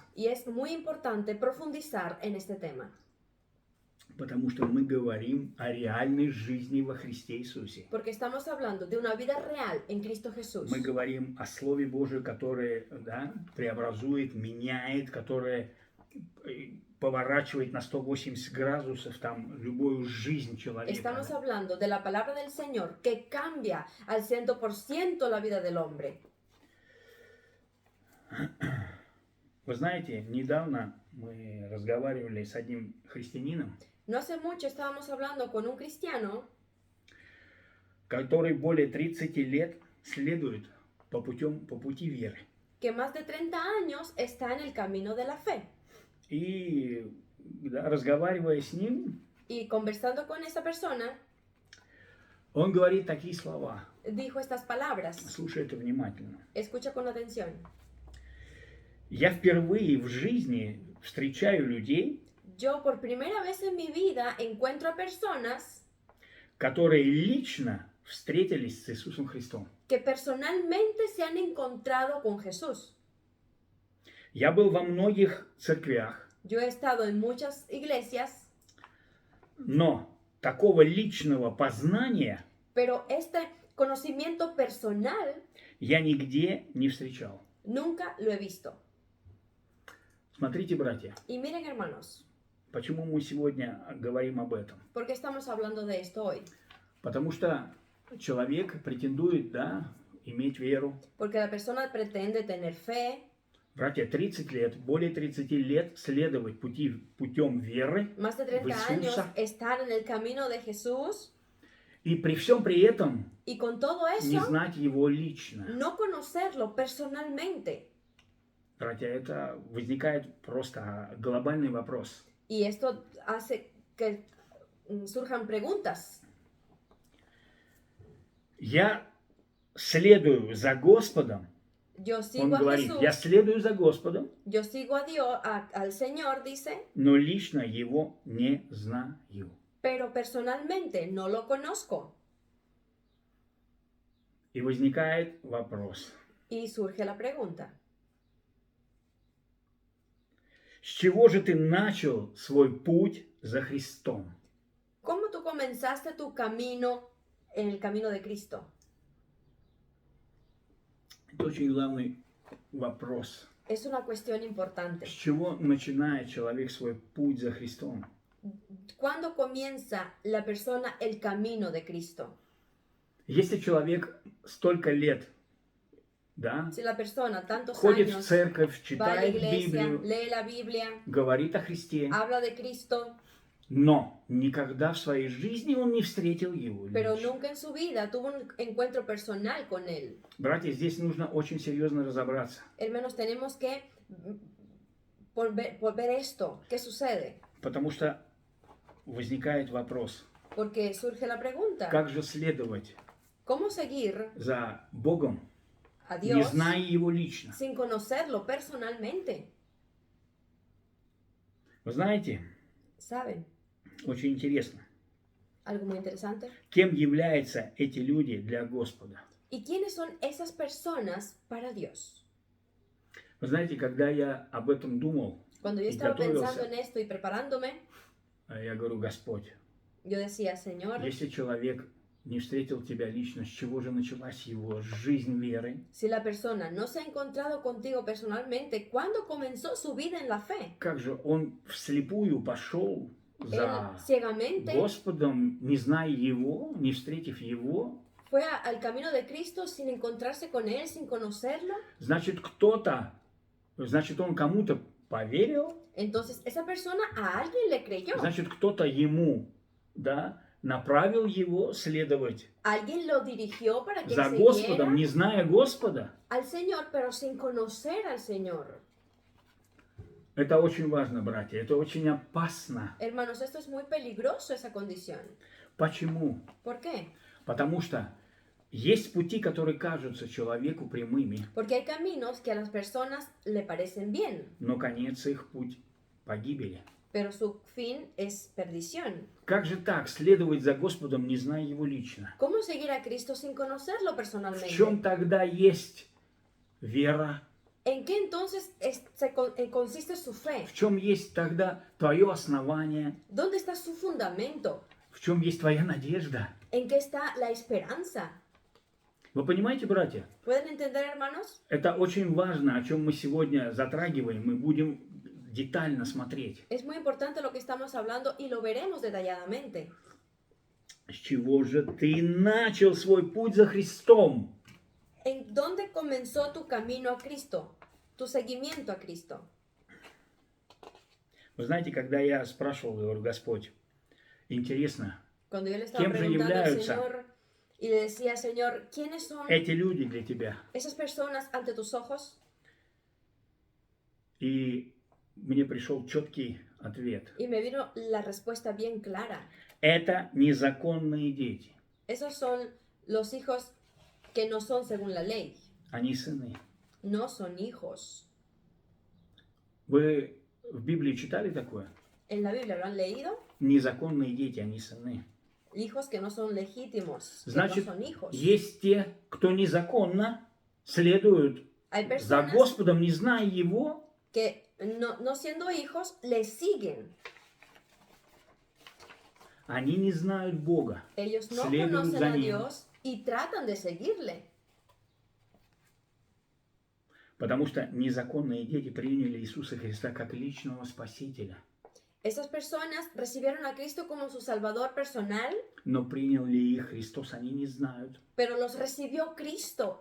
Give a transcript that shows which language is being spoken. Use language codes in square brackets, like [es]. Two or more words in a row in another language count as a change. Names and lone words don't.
[es] Y es muy importante profundizar en este tema. [ru] Потому что мы говорим о реальной жизни во Христе Иисусе. [es] Porque estamos hablando de una vida real en Cristo Jesús. [ru] Мы говорим о Слове Божьем, которое, да, преобразует, меняет, которое поворачивает на 180 градусов там любую жизнь человека. [es] Estamos hablando de la palabra del Señor que cambia al 100% la vida del hombre. [ru] Вы знаете, недавно мы разговаривали с одним христианином, [es] No hace mucho estábamos hablando con un cristiano [ru] который более 30 лет следует по пути веры. [es] que más de 30 años está en el camino de la fe. [ru] И да, разговаривая с ним, [es] Y conversando con esa persona, [ru] он говорит такие слова. [es] dijo estas palabras. [ru] Слушай это внимательно. [es] Escucha con atención. [ru] Я впервые в жизни встречаю людей, [es] Yo por primera vez en mi vida encuentro a personas [ru] которые лично встретились с Иисусом Христом. [es] que personalmente se han encontrado con Jesús. [ru] Я был во многих церквях, [es] Yo he estado en muchas iglesias, [ru] но такого личного познания [es] pero este conocimiento personal [ru] я нигде не встречал. [es] nunca lo he visto. [ru] Смотрите, братья, [es] Y miren, hermanos, [ru] почему мы сегодня говорим об этом? [es] ¿por qué estamos hablando de esto hoy? [ru] Потому что человек претендует, да, иметь веру. [es] Porque la persona pretende tener fe, [ru] Братья, 30 лет, более 30 лет следовать путем веры [es] más de [ru] в [es] 30 años [ru] Иисуса. [es] estar en el camino de Jesús [ru] И при всем при этом [es] y con todo [ru] не [es] eso [ru] знать Его лично. [es] no conocerlo personalmente. [ru] Братья, это возникает просто глобальный вопрос. [es] Y esto hace que surjan preguntas. [ru] Я следую за Господом. [es] Yo [ru] Он [es] sigo a [ru] говорит, [es] Jesús, [ru] я следую за Господом, [es] yo sigo a Dios, al Señor, dice, [ru] но лично Его не знаю. [es] pero personalmente no lo conozco. [ru] И возникает вопрос, [es] Y surge la pregunta, [ru] с чего же ты начал свой путь за Христом? [es] ¿cómo tú comenzaste tu camino en el camino de Cristo? [ru] Это очень главный вопрос. [es] Es una cuestión importante. [ru] С чего начинает человек свой путь за Христом? [es] ¿Cuándo comienza la persona el camino de Cristo? [ru] Если человек столько лет, да, [es] Si la persona tantos [ru] ходит в [es] años [ru] церковь, [es] va a la [ru] читает [es] iglesia, [ru] Библию, [es] lee la Biblia, [ru] говорит о Христе, [es] habla de Cristo, [ru] но никогда в своей жизни он не встретил Его [es] pero [ru] лично. [es] nunca en su vida tuvo un encuentro personal con Él. [ru] Братья, здесь нужно очень серьезно разобраться, [es] Hermanos, tenemos que por ver esto, ¿qué sucede? [ru] потому что возникает вопрос, [es] Porque surge la pregunta, [ru] как же следовать [es] ¿cómo seguir [ru] за Богом, [es] a [ru] не [es] Dios [ru] зная Его лично? [es] sin conocerlo personalmente? [ru] Вы знаете, [es] ¿Saben? [ru] очень интересно, [es] Algo muy interesante. [ru] кем являются эти люди для Господа. [es] ¿Y quiénes son esas personas para Dios? [ru] Вы знаете, когда я об этом думал, [es] Cuando yo y estaba pensando [ru] готовился, [es] en esto y preparándome, [ru] я говорю, Господь, [es] yo decía, Señor, [ru] если человек не встретил Тебя лично, с чего же началась его жизнь веры? [es] si la persona no se ha encontrado contigo personalmente, ¿cuándo comenzó su vida en la fe? [ru] Как же он вслепую пошел [es] Él [ru] за [es] ciegamente [ru] Господом, не зная Его, не встретив Его? [es] fue al camino de Cristo sin encontrarse con Él, sin conocerlo. [ru] Значит, он кому-то поверил, [es] Entonces, esa persona a alguien le creyó. [ru] значит, кто-то ему, да, направил его следовать [es] Alguien lo dirigió para que [ru] за [es] siguiera [ru] Господом, не зная Господа. [es] al Señor, pero sin conocer al Señor. [ru] Это очень важно, братья, это очень опасно. [es] Hermanos, esto es muy peligroso, esa condición. [ru] Почему? [es] ¿Por qué? [ru] Потому что есть пути, которые кажутся человеку прямыми, [es] Porque hay caminos que a las personas le parecen bien, [ru] но конец их путь погибели. [es] pero su fin es perdición. [ru] Как же так, следовать за Господом, не зная Его лично? [es] ¿Cómo seguir a Cristo sin conocerlo [ru] В [es] personalmente? [ru] чем тогда есть вера? [es] ¿En qué entonces consiste su fe? [ru] В чем есть тогда твое основание? [es] ¿Dónde está su fundamento? [ru] В чем есть твоя надежда? [es] ¿En qué está la esperanza? [ru] Вы понимаете, братья? [es] ¿Pueden entender, hermanos? [ru] Это очень важно, о чем мы сегодня затрагиваем. Мы будем детально смотреть. [es] Es muy importante lo que estamos hablando y lo veremos detalladamente. [ru] С чего же ты начал свой путь за Христом? [es] ¿En dónde comenzó tu camino a Cristo? Tu seguimiento a Cristo. [ru] Вы знаете, когда я спрашивал, говорю, Господь, интересно, [es] Cuando yo le estaba ¿Quién se preguntando al [ru] являются? [es] Señor y le decía, Señor, ¿quiénes son [ru] эти люди для тебя? [es] esas personas ante tus ojos? [ru] И мне пришел четкий ответ. [es] Y me vino la respuesta bien clara. [ru] Это незаконные дети. [es] Esos son los hijos que no son según la ley. [ru] Они сыны. [es] No son hijos. [ru] Вы в Библии читали такое? [es] En la Biblia lo han leído. [ru] Незаконные дети, они сыны. [es] Hijos que no son legítimos, que [ru] Значит, [es] no son hijos. [ru] есть те, кто незаконно следуют [es] Hay [ru] за [es] personas [ru] Господом, не зная Его, [es] que no siendo hijos le siguen. [ru] они не знают Бога. [es] Ellos no [ru] Следуют [es] conocen [ru] за [es] a [ru] Ним. [es] Dios y tratan de seguirle. [ru] Потому что незаконные дети приняли Иисуса Христа как личного Спасителя. [es] Esas personas recibieron a Cristo como su Salvador personal, [ru] Но принял ли их Христос, они не знают. [es] pero los recibió Cristo.